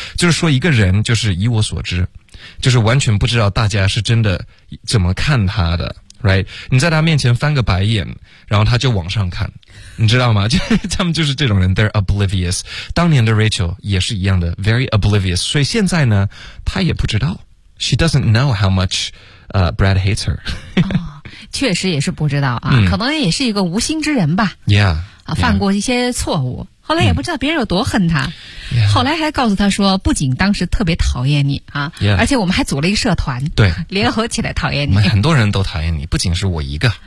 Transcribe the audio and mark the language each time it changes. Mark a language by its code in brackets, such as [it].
[zh] 就是说一个人就是以我所知就是完全不知道大家是真的怎么看他的 ,right? 你在他面前翻个白眼然后他就往上看。你知道吗就他们就是这种人 [en] they're oblivious. [zh] 当年的 Rachel 也是一样的 [en] very oblivious. [zh] 所以现在呢他也不知道。 [en] She doesn't know how much, Brad hates her. [zh] 确实也是不知道啊、嗯、可能也是一个无心之人吧。 Yeah. 啊，犯过一些错误。 Yeah. 后来也不知道别人有多恨他。 Yeah. 后来还告诉他说，不仅当时特别讨厌你啊， yeah. 而且我们还组了一个社团，对，联合起来讨厌你。我们很多人都讨厌你，不仅是我一个。